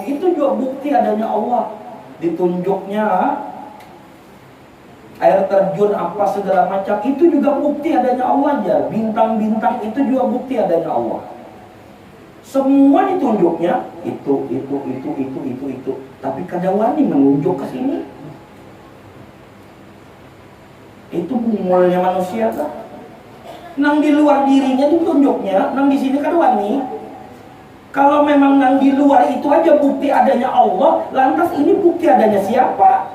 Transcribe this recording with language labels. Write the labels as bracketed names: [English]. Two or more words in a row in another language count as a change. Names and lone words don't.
[Indonesian] Itu juga bukti adanya Allah. Ditunjuknya air terjun apa segala macam. Itu juga bukti adanya Allah aja. Bintang-bintang itu juga bukti adanya Allah. Semua ditunjuknya itu. [Banjar] Tapi kada wani menunjuk ke sini. Itu bungulnya manusia kan. Nang di luar dirinya ditunjuknya, nang di sini kada wani. [Indonesian] Kalau memang nang di luar itu aja bukti adanya Allah, lantas ini bukti adanya siapa?